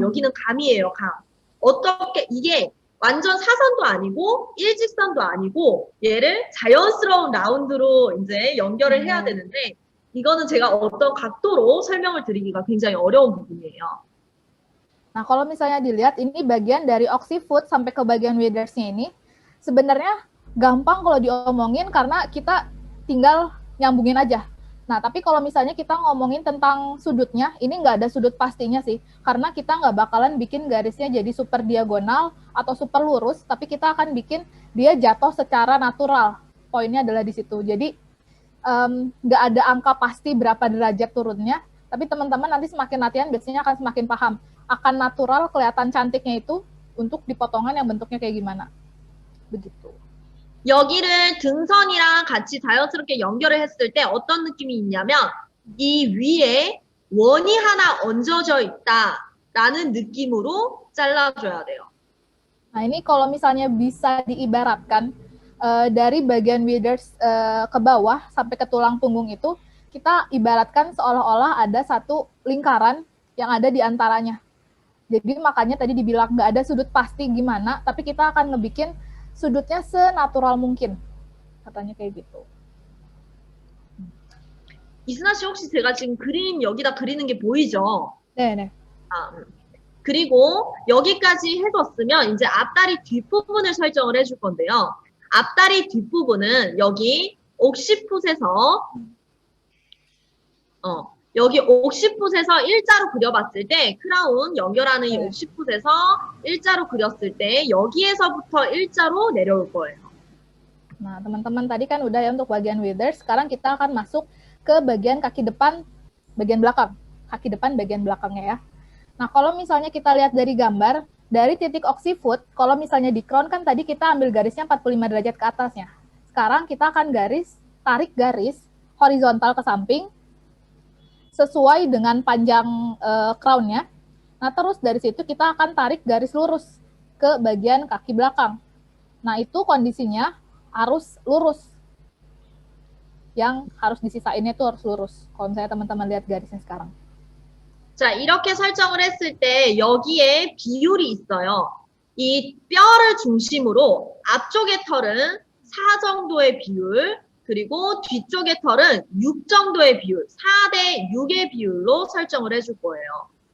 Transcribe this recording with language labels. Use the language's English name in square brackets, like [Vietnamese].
[Korean] 여기는 감이에요, 감. 어떻게 이게 완전 사선도 아니고 일직선도 아니고 얘를 자연스러운 라운드로 이제 연결을 해야 되는데 이거는 제가 어떤 각도로 설명을 드리기가 굉장히 어려운 부분이에요. [Indonesian] Nah, kalau misalnya dilihat, ini bagian dari oxyfoot sampai ke bagian withers-nya ini, sebenarnya gampang kalau diomongin karena kita tinggal nyambungin aja. Nah, tapi kalau misalnya kita ngomongin tentang sudutnya, ini nggak ada sudut pastinya sih, karena kita nggak bakalan bikin garisnya jadi super diagonal atau super lurus, tapi kita akan bikin dia jatuh secara natural. Poinnya adalah di situ. Jadi, nggak ada angka pasti berapa derajat turunnya, tapi teman-teman nanti semakin latihan biasanya akan semakin paham. Akan natural kelihatan cantiknya itu untuk di potongan yang bentuknya kayak gimana. Begitu. [Korean] 여기를 등선이랑 같이 자연스럽게 연결을 했을 때 어떤 느낌이 있냐면 이 위에 원이 하나 얹어져 있다라는 느낌으로 잘라줘야 돼요. [Indonesian] Nah, ini kalau misalnya bisa diibaratkan dari bagian withers ke bawah sampai ke tulang punggung itu, kita ibaratkan seolah-olah ada satu lingkaran yang ada di antaranya. Jadi makanya tadi dibilang nggak ada sudut pasti gimana, tapi kita akan ngebikin sudutnya senatural mungkin. Katanya kayak gitu. [Korean] 이순아 씨 혹시 제가 지금 그림 여기다 그리는 게 보이죠? 네. 그리고 여기까지 해줬으면 이제 앞다리 뒷부분을 설정을 해줄 건데요. 앞다리 뒷부분은 여기 옥시풋에서 여기 옥시풋에서 일자로 그려봤을 때 크라운 연결하는 이 옥시풋에서 일자로 그렸을 때 여기에서부터 일자로 내려올 거예요. [Indonesian] Nah, teman-teman tadi kan udah ya untuk bagian withers. Sekarang kita akan masuk ke bagian kaki depan, bagian belakang. Kaki depan bagian belakangnya ya. Nah, kalau misalnya kita lihat dari gambar, dari titik oxyfoot, kalau misalnya di crown kan tadi kita ambil garisnya 45 derajat ke atasnya. Sekarang kita akan tarik garis horizontal ke samping, sesuai dengan panjang crown-nya. Nah, terus dari situ kita akan tarik garis lurus ke bagian kaki belakang. Nah, itu kondisinya harus lurus. Yang harus disisainnya itu harus lurus. Kalau misalnya teman-teman lihat garisnya sekarang. [Korean] 자, 이렇게 설정을 했을 때 여기에 비율이 있어요. 이 뼈를 중심으로 앞쪽의 털은 4 정도의 비율, 그리고 뒤쪽의 털은 6 정도의 비율, 4대 6의 비율로 설정을 해줄 거예요.